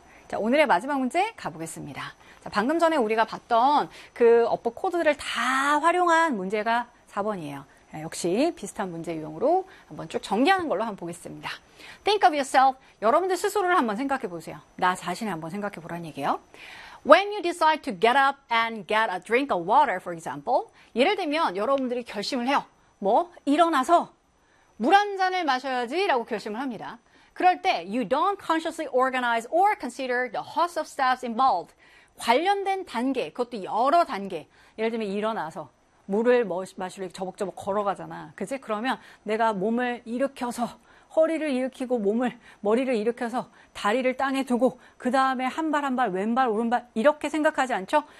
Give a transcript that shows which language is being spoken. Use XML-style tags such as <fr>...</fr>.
<ko>자, 오늘의 마지막 문제 가보겠습니다. 자, 방금 전에 우리가 봤던 그 어법 코드들을 다 활용한 문제가 4번이에요. 역시 비슷한 문제 유형으로 한번 쭉 정리하는 걸로 한번 보겠습니다.</ko> <en>Think of yourself.</en> <ko>여러분들 스스로를 한번 생각해 보세요. 나 자신을 한번 생각해 보라는 얘기예요.</ko> <en>When you decide to get up and get a drink of water, for example.</en> <ko>예를 들면 여러분들이 결심을 해요. 뭐? 일어나서 물한 잔을 마셔야지라고 결심을 합니다. 그럴 때</ko> <en>you don't consciously organize or consider the host of steps involved.</en> <ko>관련된 단계, 그것도 여러 단계. 예를 들면 일어나서 물을 마시려고 저벅저벅 걸어가잖아. 그치? 그러면 내가 몸을 일으켜서, 허리를 일으키고, 몸을, 머리를 일으켜서, 다리를 땅에 두고, 그 다음에 한발한 발, 왼발, 오른발, 이렇게 생각하지 않죠?</ko>